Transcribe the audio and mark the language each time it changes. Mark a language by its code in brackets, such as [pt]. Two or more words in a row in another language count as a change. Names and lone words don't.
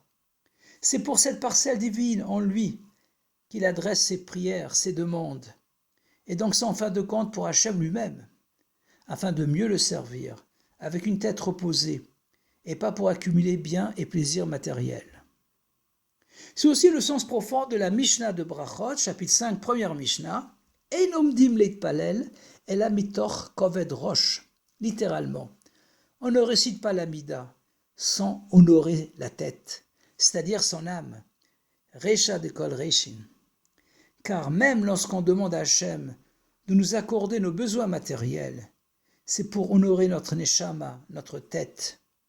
[fr] C'est pour cette parcelle divine en lui qu'il adresse ses prières, ses demandes. Et donc c'est en fin de compte pour Hachem lui-même, afin de mieux le servir, avec une tête reposée, et pas pour accumuler biens et plaisirs matériels. C'est aussi le sens profond de la Mishnah de Brachot, chapitre 5, première Mishnah, [he] אין עומדים להתפלל אלא מתוך כובד ראש, [fr] littéralement. On ne récite pas l'Amida sans honorer la tête, c'est-à-dire son âme. [arc] רישא דכל רישין. [fr] Car même lorsqu'on demande à Hachem de nous accorder nos besoins matériels, c'est pour honorer notre neshama, notre tête.